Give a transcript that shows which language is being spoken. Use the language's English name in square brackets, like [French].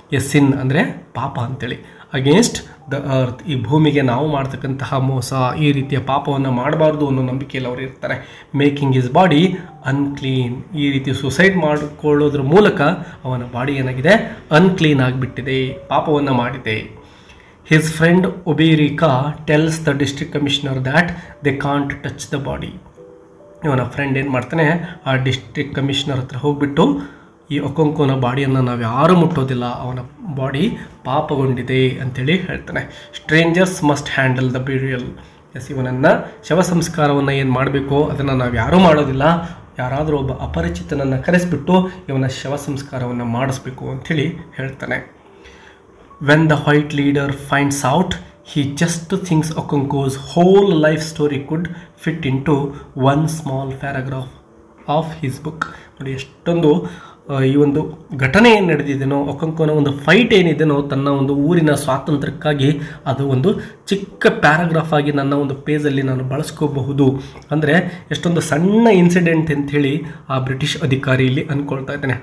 [Kannada] ಸಿನ್ ಅಂದರೆ ಪಾಪ ಅಂತೇಳಿ. ಅಗೇನ್ಸ್ಟ್ ದ ಅರ್ತ್, ಈ ಭೂಮಿಗೆ ನಾವು ಮಾಡ್ತಕ್ಕಂತಹ ಮೋಸ, ಈ ರೀತಿಯ ಪಾಪವನ್ನು ಮಾಡಬಾರ್ದು ಅನ್ನೋ ನಂಬಿಕೆಯಲ್ಲಿ ಅವರು ಇರ್ತಾರೆ. ಮೇಕಿಂಗ್ ಹಿಸ್ ಬಾಡಿ ಅನ್ಕ್ಲೀನ್, ಈ ರೀತಿ ಸುಸೈಡ್ ಮಾಡಿಕೊಳ್ಳೋದ್ರ ಮೂಲಕ ಅವನ ಬಾಡಿ ಏನಾಗಿದೆ, ಅನ್ಕ್ಲೀನ್ ಆಗಿಬಿಟ್ಟಿದೆ, ಪಾಪವನ್ನು ಮಾಡಿದೆ. [English] His friend Obirika tells the district commissioner that they can't touch the body. [Kannada] ಇವನ ಫ್ರೆಂಡ್ ಏನು ಮಾಡ್ತಾನೆ, ಆ ಡಿಸ್ಟ್ರಿಕ್ಟ್ ಕಮಿಷನರ್ ಹತ್ರ ಹೋಗ್ಬಿಟ್ಟು ಈ ಒಕೊಂಕೋನ ಬಾಡಿಯನ್ನು ನಾವು ಯಾರೂ ಮುಟ್ಟೋದಿಲ್ಲ, ಅವನ ಬಾಡಿ ಪಾಪಗೊಂಡಿದೆ ಅಂಥೇಳಿ ಹೇಳ್ತಾನೆ. [English] Strangers must handle the burial. [Kannada] S, ಇವನನ್ನು ಶವ ಸಂಸ್ಕಾರವನ್ನು ಏನು ಮಾಡಬೇಕೋ ಅದನ್ನು ನಾವು ಯಾರೂ ಮಾಡೋದಿಲ್ಲ, ಯಾರಾದರೂ ಒಬ್ಬ ಅಪರಿಚಿತನನ್ನು ಕರೆಸಿಬಿಟ್ಟು ಇವನ ಶವ ಸಂಸ್ಕಾರವನ್ನು ಮಾಡಿಸ್ಬೇಕು ಅಂಥೇಳಿ ಹೇಳ್ತಾನೆ. [English] When the white leader finds out, he just thinks Okonko's whole life story could fit into one small paragraph of his book. [Kannada] ನೋಡಿ, ಎಷ್ಟೊಂದು ಈ ಒಂದು ಘಟನೆ ಏನು ನಡೆದಿದೆನೋ, ಒಕೊಂಕೋನ ಒಂದು ಫೈಟ್ ಏನಿದೆನೋ, ತನ್ನ ಒಂದು ಊರಿನ ಸ್ವಾತಂತ್ರ್ಯಕ್ಕಾಗಿ ಅದು ಒಂದು ಚಿಕ್ಕ ಪ್ಯಾರಾಗ್ರಾಫ್ ಆಗಿ ನನ್ನ ಒಂದು ಪೇಜಲ್ಲಿ ನಾನು ಬಳಸ್ಕೋಬಹುದು. ಅಂದರೆ ಎಷ್ಟೊಂದು ಸಣ್ಣ ಇನ್ಸಿಡೆಂಟ್ ಅಂಥೇಳಿ ಆ ಬ್ರಿಟಿಷ್ ಅಧಿಕಾರಿ ಇಲ್ಲಿ ಅಂದ್ಕೊಳ್ತಾ ಇದ್ದಾನೆ.